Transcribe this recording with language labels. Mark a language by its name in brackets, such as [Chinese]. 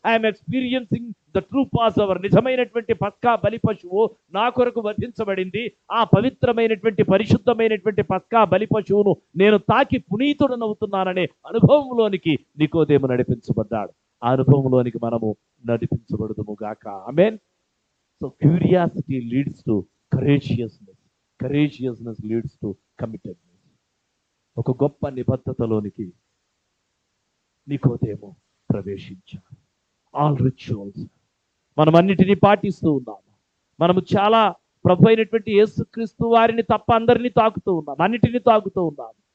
[English] I'm experiencing the true passover. [Telugu] నిజమైనటువంటి పస్కా బలి పశువు నా కొరకు వధించబడింది. ఆ పవిత్రమైనటువంటి పరిశుద్ధమైనటువంటి పస్కా బలి పశువును నేను తాకి పునీతుడనవుతున్నాననే అనుభవంలోనికి నికోదేము నడిపించబడ్డాడు. ఆ అనుభవంలోనికి మనము నడిపించబడుదుము గాక. ఆమేన్. [English] So curiosity leads to courageousness. Courageousness leads to committedness. [Telugu] ఒక గొప్ప నిబద్ధతలోనికి నికోదేము ప్రవేశించాడు. [English] all rituals [Telugu] మనం అన్నిటినీ పాటిస్తూ ఉన్నాము. మనము చాలా ప్రభు అయినటువంటి యేసుక్రీస్తు వారిని తప్ప అందరినీ తాకుతూ ఉన్నాం, అన్నిటినీ తాకుతూ ఉన్నాం.